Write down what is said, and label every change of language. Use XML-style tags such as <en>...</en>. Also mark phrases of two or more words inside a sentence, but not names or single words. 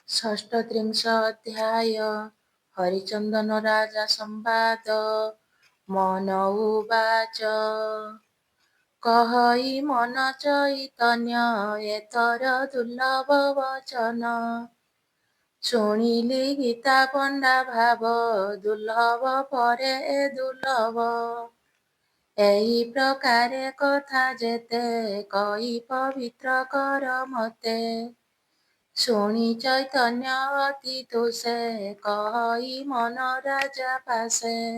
<or>ଷଷ୍ଠତ୍ରିଂଶୋଽଧ୍ୟାୟ ହରିଚନ୍ଦନ ରାଜା ସମ୍ବାଦ ମନ ଉବାଚ କହଇ ମନ ଚୈତନ୍ୟ ଏତର ଦୁର୍ଲଭ ବଚନ ଶୁଣିଲି ଗୀତା ପଣ୍ଡା ଭାବ ଦୁର୍ଲଭ ପରେ ଦୁର୍ଲଭ ଏହି ପ୍ରକାରେ କଥା ଯେତେ କହି ପବିତ୍ର କର ମତେ ଶୁଣି ଚୈତନ୍ୟ ଅତି ତୁଷେ କହଇ ମନ ରାଜା ପାଶେ</or>